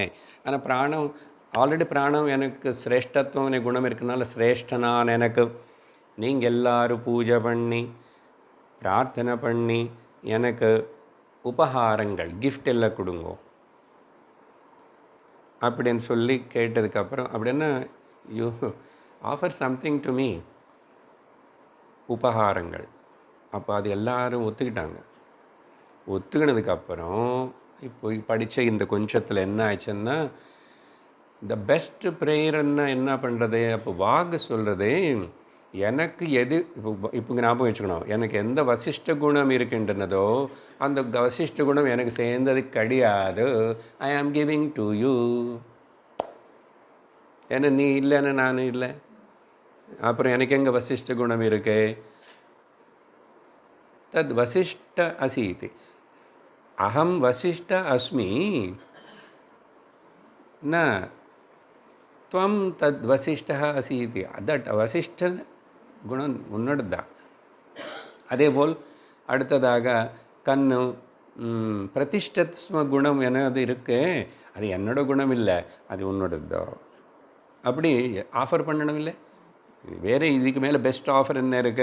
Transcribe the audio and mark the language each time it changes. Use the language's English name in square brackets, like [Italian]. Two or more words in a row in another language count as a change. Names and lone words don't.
[Tamil] ஆனால் பிராணம் ஆல்ரெடி பிராணம் எனக்கு சிரேஷ்டத்துவம் குணம் இருக்குனால சிரேஷ்டனான எனக்கு நீங்கள் எல்லோரும் பூஜை பண்ணி பிரார்த்தனை பண்ணி எனக்கு உபகாரங்கள் கிஃப்ட் எல்லாம் கொடுங்கோ அப்படின்னு சொல்லி கேட்டதுக்கப்புறம், அப்படின்னா [English] you offer something to me, [Tamil] உபகாரங்கள். அப்போ அது எல்லாரும் ஒத்துக்கிட்டாங்க. ஒத்துக்கினதுக்கப்புறம் இப்போ படித்த இந்த கொஞ்சத்தில் என்ன ஆயிடுச்சுன்னா, [English] the best prayerன்னா [Tamil] என்ன பண்ணுறது? அப்போ வாக்கு சொல்கிறது, எனக்கு எது இப்போ ஞாபகம் வச்சுக்கணும், எனக்கு எந்த வசிஷ்ட குணம் இருக்கின்றனதோ அந்த வசிஷ்ட குணம் எனக்கு சேர்ந்தது கிடையாது. [English] I am giving to you. [Tamil] ஏன்னா நீ இல்லைன்னா நானும் இல்லை, அப்புறம் எனக்கு எங்கே வசிஷ்ட குணம் இருக்கு? [Sanskrit] तद् वसिष्ठ असीति, अहम वसिष्ठ अस्मि न त्वं तद् वसिष्ठः असीति. [Tamil] that வசிஷ்ட குணம் உன்னோடது தான். அதே போல் அடுத்ததாக கண்ணு பிரதிஷ்டத்ஸ்ம குணம் என்னது இருக்கு, அது என்னோட குணம் இல்லை, அது உன்னோடதோ. அப்படி ஆஃபர் பண்ணணும் இல்லை, வேறு இதுக்கு மேலே [English] best offer [Tamil] என்ன இருக்கு?